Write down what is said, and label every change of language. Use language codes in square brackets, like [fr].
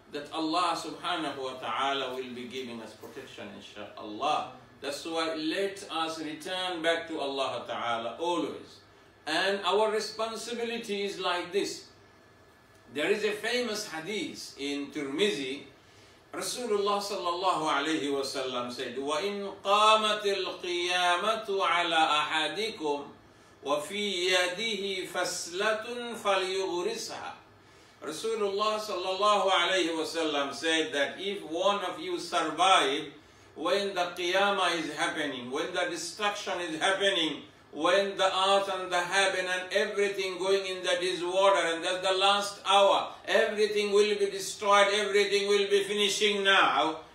[en] That Allah subhanahu wa ta'ala will be giving us protection, inshaAllah. That's why let us return back to Allah ta'ala always. And our responsibility is like this. There is a famous hadith in Tirmizi. [ar] Rasulullah sallallahu alayhi wa sallam said, وَإِنْ قَامَتِ الْقِيَامَةُ عَلَى أَحَدِكُمْ وَفِي يَدِهِ فَسْلَةٌ فَلْيُغْرِسْهَا. [en] Rasulullah sallallahu alayhi wa sallam said that if one of you survive when the qiyamah is happening, when the destruction is happening, when the earth and the heaven and everything going in the disorder, and that's the last hour, everything will be destroyed, everything will be finishing now.